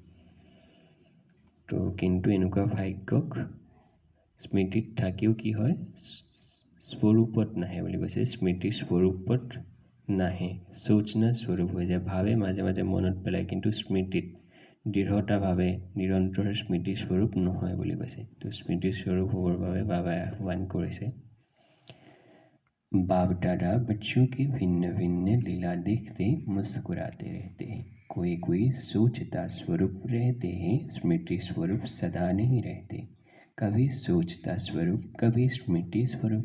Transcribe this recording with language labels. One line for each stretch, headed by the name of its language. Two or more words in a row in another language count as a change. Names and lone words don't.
Assamese: তো কিন্তু এনেকুৱা ভাগ্যক স্মৃতিত থাকিও কি হয়, স্বৰূপত নাহে বুলি কৈছে। স্মৃতি স্বৰূপত নাহে, সোচনা স্বৰূপ হৈ যায়। ভাৱে মাজে মাজে মনত পেলায়, কিন্তু স্মৃতিত দৃঢ়তাভাৱে নিৰন্তৰ স্মৃতি স্বৰূপ নহয় বুলি কৈছে। তো স্মৃতি স্বৰূপ হ'বৰ বাবে বাবাই আহ্বান কৰিছে।
Hindi: बाप दादा बच्चों की भिन्न भिन्न लीला देखते मुस्कुराते रहते हैं। कोई कोई सोचता स्वरूप रहते हैं, स्मृति स्वरूप सदा नहीं रहते। कभी सोचता स्वरूप, कभी स्मृति स्वरूप।